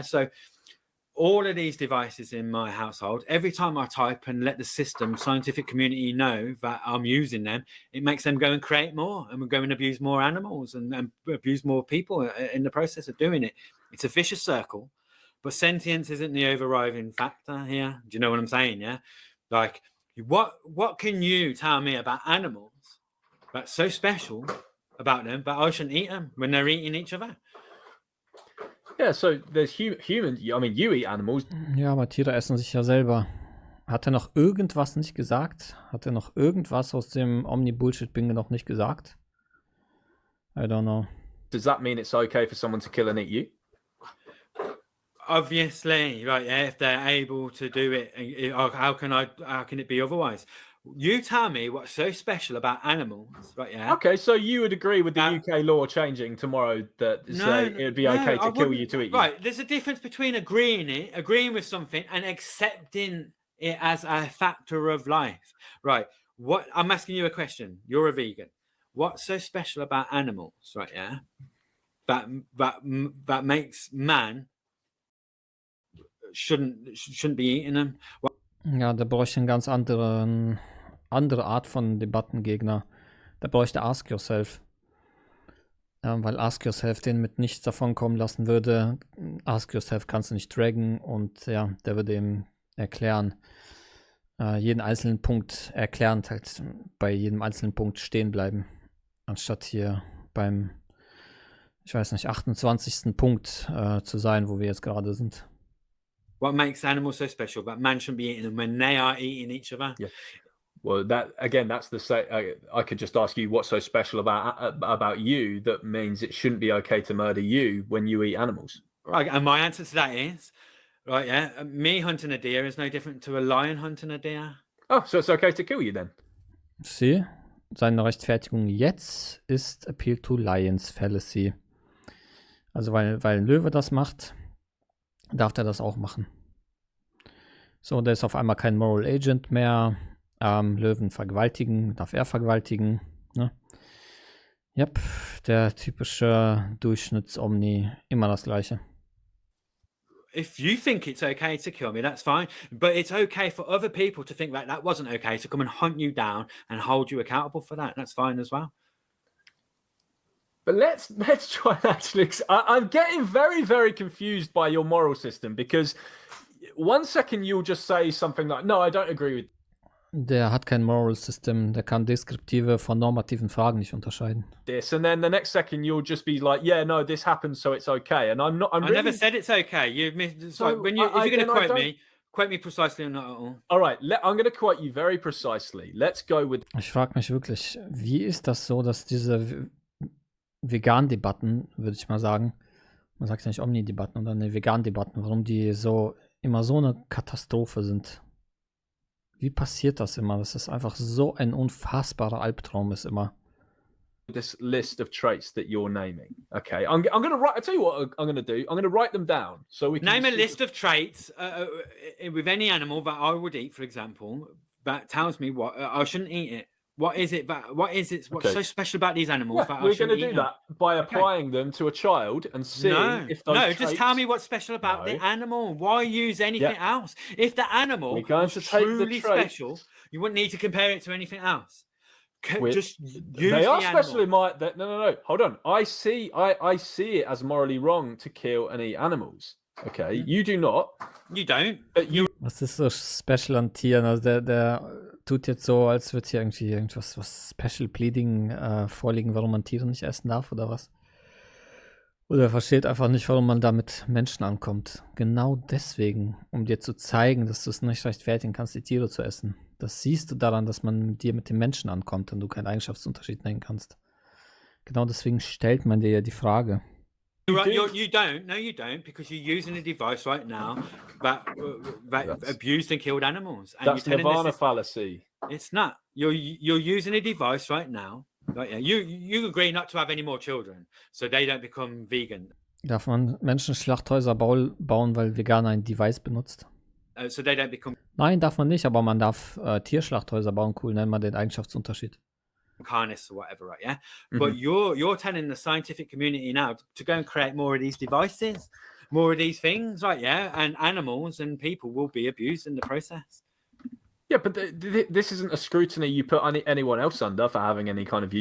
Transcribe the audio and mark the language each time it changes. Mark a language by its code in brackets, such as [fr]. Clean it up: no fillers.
[en] So all of these devices in my household, every time I type and let the scientific community know that I'm using them, it makes them go and create more, and we're going to abuse more animals and abuse more people in the process of doing it. It's a vicious circle. But sentience isn't the overriding factor here. Do you know what I'm saying? Yeah. Like, what can you tell me about animals that's so special about them that I shouldn't eat them when they're eating each other? Yeah. So there's humans. I mean, you eat animals. [de] Ja, aber Tiere essen sich ja selber. Hat er noch irgendwas nicht gesagt? Hat er noch irgendwas aus dem Omni-Bullshit-Bingo noch nicht gesagt? [en] I don't know. Does that mean it's okay for someone to kill and eat you? Obviously, right? Yeah, if they're able to do it, how can it be otherwise? You tell me what's so special about animals, right? Yeah. Okay, so you would agree with the UK law changing tomorrow that it would be okay to kill you to eat you? Right. There's a difference between agreeing with something, and accepting it as a factor of life, right? What I'm asking you a question. You're a vegan. What's so special about animals, right? Yeah. That makes man shouldn't be eating them. [de] Ja, der bräuchte eine ganz andere Art von Debattengegner. Der bräuchte Ask Yourself. Weil Ask Yourself den mit nichts davon kommen lassen würde. Ask Yourself kannst du nicht draggen, und ja, der würde ihm erklären, jeden einzelnen Punkt erklärend, halt bei jedem einzelnen Punkt stehen bleiben. Anstatt hier beim, ich weiß nicht, 28. Punkt zu sein, wo wir jetzt gerade sind. [en] What makes animals so special? But man shouldn't be eating them when they are eating each other. Yeah. Well, that's the say. I could just ask you what's so special about you that means it shouldn't be okay to murder you when you eat animals. Right, and my answer to that is, right, yeah, me hunting a deer is no different to a lion hunting a deer. Oh, so it's okay to kill you then? [de] See, seine Rechtfertigung jetzt ist Appeal to Lions Fallacy. Also weil ein Löwe das macht, darf der das auch machen. So, der ist auf einmal kein Moral Agent mehr. Löwen vergewaltigen, darf er vergewaltigen. Ne? Yep, der typische Durchschnitts-Omni, immer das Gleiche. [en] If you think it's okay to kill me, that's fine. But it's okay for other people to think that wasn't okay, to come and hunt you down and hold you accountable for that. That's fine as well. But let's try and actually. I'm getting very, very confused by your moral system, because one second you'll just say something like, "No, I don't agree with." [de] Der hat kein Moral System, der kann deskriptive von normativen Fragen nicht unterscheiden. [en] This, and then the next second you'll just be like, "Yeah, no, this happens, so it's okay." And I'm not. I never said it's okay. You've missed. So when if you're going to quote me precisely or not at all. All right, I'm going to quote you very precisely. Let's go with. [de] Ich frage mich wirklich, wie ist das so, dass diese Vegan-Debatten, würde ich mal sagen, man sagt ja nicht Omni-Debatten, oder ne, Vegan-Debatten, warum die so immer so eine Katastrophe sind. Wie passiert das immer? Dass es einfach so ein unfassbarer Albtraum ist immer. [en] This list of traits that you're naming. Okay, I'm going to write. I tell you what I'm going to do. I'm going to write them down so we can name a list of traits with any animal that I would eat, for example, that tells me what I shouldn't eat it. What is it? What's so special about these animals? Yeah, we're going to do that by applying them to a child and seeing if those traits... just tell me what's special about the animal. Why use anything else? If the animal was truly special, you wouldn't need to compare it to anything else. Just use they are the special animal. in my... No. Hold on. I see it as morally wrong to kill and eat animals. Okay, you do not. You don't. [de] Was ist so special an Tieren? Also der tut jetzt so, als würde hier irgendwie irgendwas Special Pleading vorliegen, warum man Tiere nicht essen darf oder was? Oder er versteht einfach nicht, warum man da mit Menschen ankommt. Genau deswegen, um dir zu zeigen, dass du es nicht rechtfertigen kannst, die Tiere zu essen. Das siehst du daran, dass man dir mit den Menschen ankommt und du keinen Eigenschaftsunterschied nennen kannst. Genau deswegen stellt man dir ja die Frage. [en] You don't. No, you don't, because you're using a device right now that abused and killed animals. And that's Nirvana fallacy. It's not. You're using a device right now. Right, yeah. You agree not to have any more children, so they don't become vegan. [de] Darf man Menschenschlachthäuser bauen, weil Veganer ein Device benutzt? [en] So they don't become. [de] Nein, darf man nicht, aber man darf Tierschlachthäuser bauen. Cool, nennt man den Eigenschaftsunterschied. [en] Harness or whatever, right? Yeah. But you're telling the scientific community now to go and create more of these devices, more of these things, right? Yeah. And animals and people will be abused in the process. Yeah, but this isn't a scrutiny you put anyone else under for having any kind of view.